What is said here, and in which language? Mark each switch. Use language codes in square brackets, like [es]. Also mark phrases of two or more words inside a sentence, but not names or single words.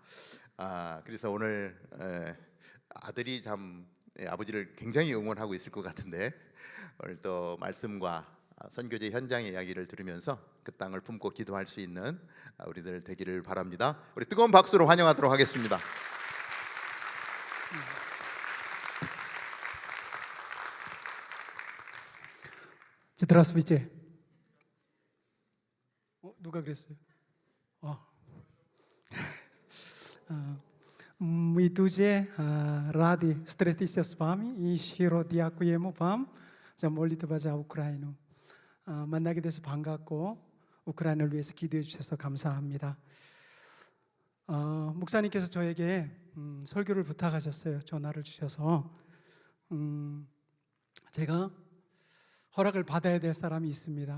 [ko] 그래서 오늘 아들이 참 아버지를 굉장히 응원하고 있을 것 같은데, 오늘 또 말씀과 선교제 현장의 이야기를 들으면서 그 땅을 품고 기도할 수 있는 우리들 되기를 바랍니다. 우리 뜨거운 박수로 환영하도록 하겠습니다. [ru] Здравствуйте. [ko] 누가 그랬어요? [uk] Мы дуже раді зустрітися з вами і щиро дякуємо вам за молитва за Україну. [ko] 만나게 돼서 반갑고 우크라이나를 위해서 기도해 주셔서 감사합니다. 목사님께서 저에게 설교를 부탁하셨어요. 전화를 주셔서 제가 허락을 받아야 될 사람이 있습니다.